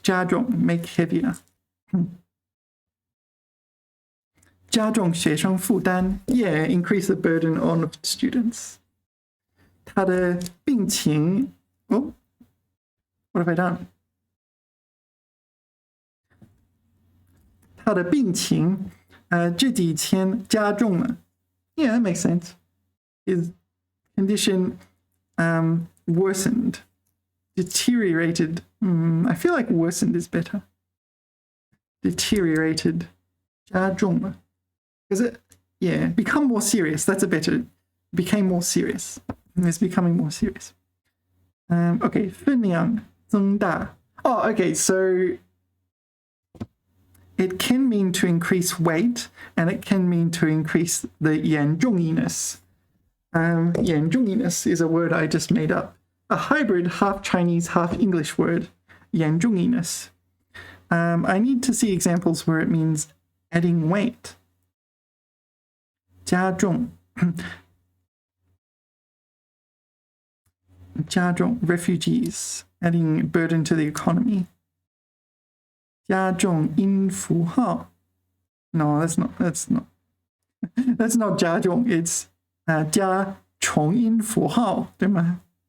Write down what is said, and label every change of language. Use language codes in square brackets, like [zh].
[en] 加重 make heavier. [zh] 加重学生负担 [en] Yeah, increase the burden on students. [zh] 他的病情 [en] Oh, what have I done? [zh] 他的病情这几天加重了 [en] Yeah, that makes sense. His condition worsened, deteriorated. I feel like worsened is better. Deteriorated. [zh] 加重了 [en] Is it? Yeah, become more serious. That's a better. Became more serious. It's becoming more serious. Okay, [zh] 分量增大 [en] Oh, okay, so it can mean to increase weight, and it can mean to increase the 严重ness. 严重ness is a word I just made up. A hybrid, half Chinese, half English word. 严重ness. I need to see examples where it means adding weight. 加重加重 refugees, adding burden to the economy. [zh] 加重音符号 [en] No, that's not [zh] 加重 [en] it's [zh] 加重音符号对吗？